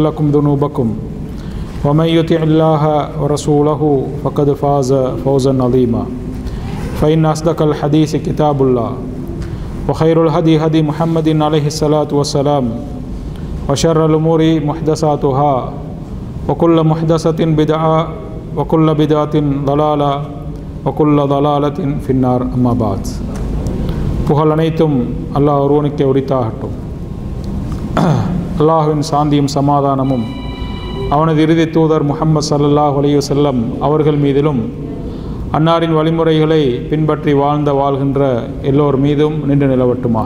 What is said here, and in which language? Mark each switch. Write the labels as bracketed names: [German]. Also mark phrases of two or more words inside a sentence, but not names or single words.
[Arabic] لكم ذنوبكم ومن يطع الله ورسوله فقد فاز فوزا عظيما فإن أصدق الحديث كتاب الله وخير الهدي هدي محمد عليه الصلاة والسلام وشر الأمور محدثاتها وكل محدثة بدعة وكل بدعة ضلالة وكل ضلالة في النار أما بعد [Tamil] புகழ் அனைத்தும் அல்லாஹ் ஒருவனுக்கே உரித்தாகட்டும். அல்லாஹ்வின் சாந்தியும் சமாதானமும் அவனது இறுதி தூதர் முஹம்மது [Arabic] صلى الله عليه وسلم [Tamil] அவர்கள் மீதிலும் அன்னாரின் வழிமுறைகளை பின்பற்றி வாழ்கின்ற எல்லோர் மீதும் நின்று நிலவட்டுமாக.